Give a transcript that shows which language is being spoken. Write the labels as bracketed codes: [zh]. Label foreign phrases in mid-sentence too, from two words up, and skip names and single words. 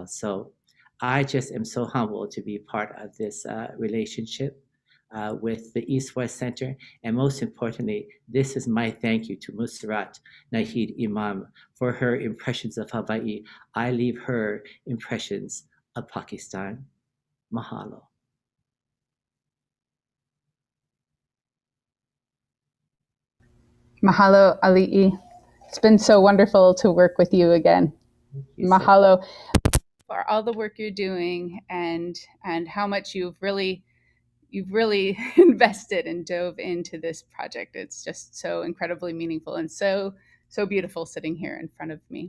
[en] So I just am so humbled to be part of this relationship with the East-West Center. And most importantly, this is my thank you to Mussarrat Nahid Imam for her impressions of Hawaii. I leave her impressions of Pakistan. Mahalo. Mahalo, Aulii. It's been so wonderful to work with you again. Mahalo for all the work you're doing and how much you've really invested and dove into this project. It's just so incredibly meaningful and so beautiful sitting here in front of me.